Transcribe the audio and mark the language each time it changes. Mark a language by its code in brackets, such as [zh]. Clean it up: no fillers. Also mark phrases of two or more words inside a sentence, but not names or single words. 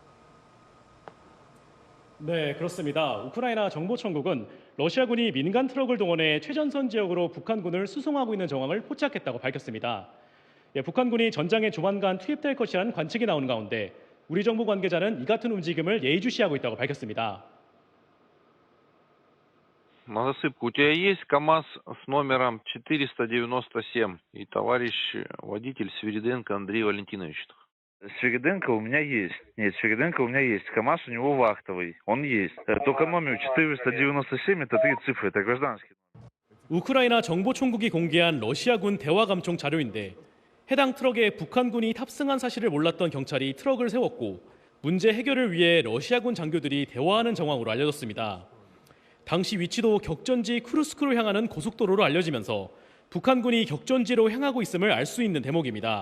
[ko] 네, 그렇습니다. 우크라이나 정보청국은 러시아군이 민간 트럭을 동원해 최전선 지역으로 북한군을 수송하고 있는 정황을 포착했다고 밝혔습니다. 북한군이 전장에 조만간 투입될 것이라는 관측이 나오는 가운데 우리 정부 관계자는 이 같은 움직임을 예의주시하고 있다고 밝혔습니다. [ru] На засыпку. У тебя есть КАМАЗ с номером 497 и товарищ водитель Свириденко Андрей Валентинович? Свириденко у меня есть. Нет, Свириденко у меня есть. КАМАЗ у него вахтовый. Он есть. Только номер 497 это 3 цифры, это гражданский. [ko] 우크라이나 정보총국이 공개한 러시아군 대화 감청 자료인데 해당 트럭에 북한군이 탑승한 사실을 몰랐던 경찰이 트럭을 세웠고 문제 해결을 위해 러시아군 장교들이 대화하는 정황으로 알려졌습니다. 당시 위치도 격전지 쿠르스크로 향하는 고속도로로 알려지면서 북한군이 격전지로 향하고 있음을 알 수 있는 대목입니다.